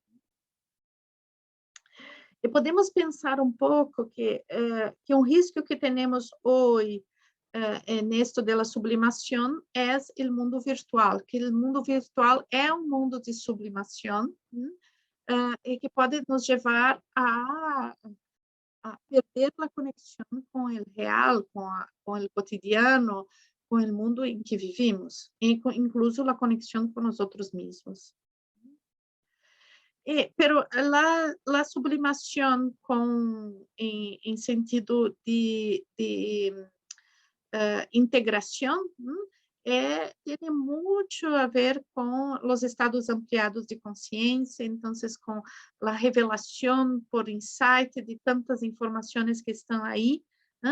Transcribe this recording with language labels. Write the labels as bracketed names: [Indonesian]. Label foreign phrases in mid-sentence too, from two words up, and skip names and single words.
[Portuguese] E podemos pensar um pouco que um risco que temos hoje nisto da sublimação é o mundo virtual, que o mundo virtual é um mundo de sublimação e que pode nos levar a perder a conexão com o real, com o cotidiano, com o mundo em que vivimos, incluso a conexão com os outros mesmos. [Spanish] Pero la [Portuguese] sublimação em sentido de integração tem muito a ver com os estados ampliados de consciência, então, com a revelação por insight de tantas informações que estão aí, né?